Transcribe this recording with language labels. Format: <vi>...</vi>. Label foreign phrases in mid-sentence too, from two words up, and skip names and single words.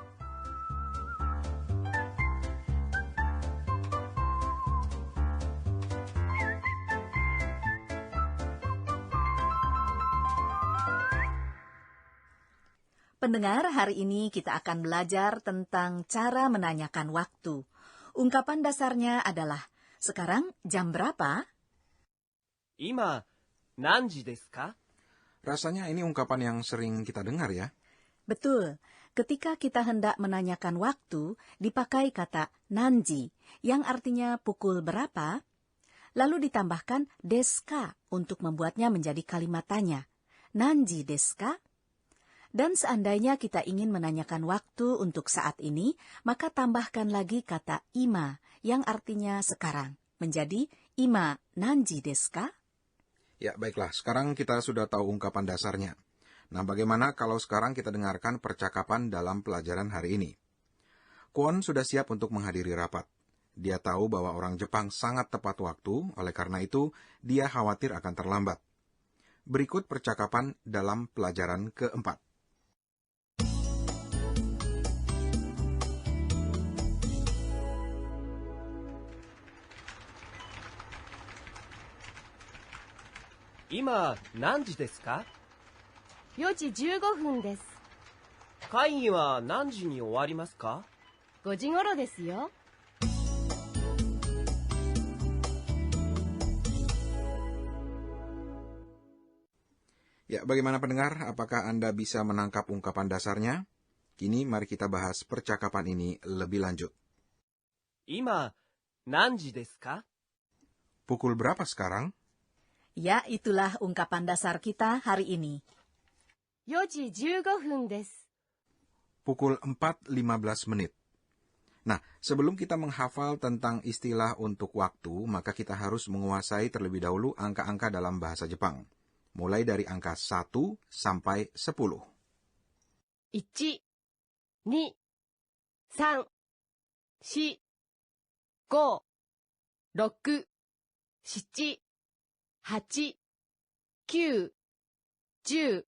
<id>pendengar. Hari ini kita akan belajar tentang cara menanyakan waktu. Ungkapan dasarnya adalah, sekarang jam berapa?</id> <ja>今、何時ですか?</ja> <id>Rasanya ini ungkapan yang sering kita dengar ya. Betul, ketika kita hendak menanyakan waktu, dipakai kata nanji, yang artinya pukul berapa, lalu ditambahkan deska untuk membuatnya menjadi kalimat tanya.</id> <ja>何時ですか?</ja> <id>Dan seandainya kita ingin menanyakan waktu untuk saat ini, maka tambahkan lagi kata ima, yang artinya sekarang, menjadi</id> <ja>今何時ですか?</ja> <id>Ya, baiklah. Sekarang kita sudah tahu ungkapan dasarnya. Nah, bagaimana kalau sekarang kita dengarkan percakapan dalam pelajaran hari ini? Kwon sudah siap untuk menghadiri rapat. Dia tahu bahwa orang Jepang sangat tepat waktu, oleh karena itu dia khawatir akan terlambat. Berikut percakapan dalam pelajaran keempat.</id> <ja>Ima, 何時ですか? 4時15分です。会議は何時に終わりますか? 5時頃ですよ。</ja> <id>Ya, bagaimana pendengar? Apakah Anda bisa menangkap ungkapan dasarnya? Kini mari kita bahas percakapan ini lebih lanjut.</id> <ja>今、何時ですか?</ja> <id>Pukul berapa sekarang? Ya, itulah ungkapan dasar kita hari ini.</id> <ja>4 時15分です。</ja> <id>Pukul 4.15 menit. Nah, sebelum kita menghafal tentang istilah untuk waktu, maka kita harus menguasai terlebih dahulu angka-angka dalam bahasa Jepang. Mulai dari angka 1 sampai 10. 1、2、3、4、5、6、7、8、9、10。</id>